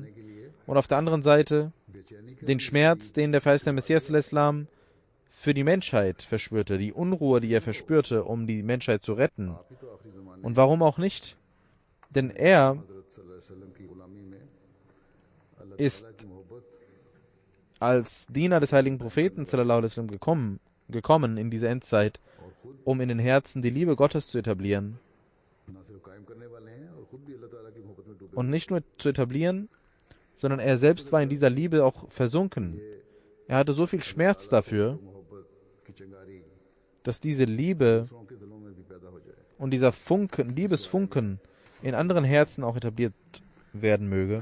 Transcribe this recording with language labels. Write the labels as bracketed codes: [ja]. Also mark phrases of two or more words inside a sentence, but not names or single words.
[de] Und auf der anderen Seite den Schmerz, den der verheißene Messias für die Menschheit verspürte, die Unruhe, die er verspürte, um die Menschheit zu retten. Und warum auch nicht? Denn er ist als Diener des heiligen Propheten [ar] صلى الله عليه وسلم [de] gekommen in diese Endzeit, um in den Herzen die Liebe Gottes zu etablieren. Und nicht nur zu etablieren, sondern er selbst war in dieser Liebe auch versunken. Er hatte so viel Schmerz dafür, dass diese Liebe und dieser Funken, Liebesfunken in anderen Herzen auch etabliert werden möge.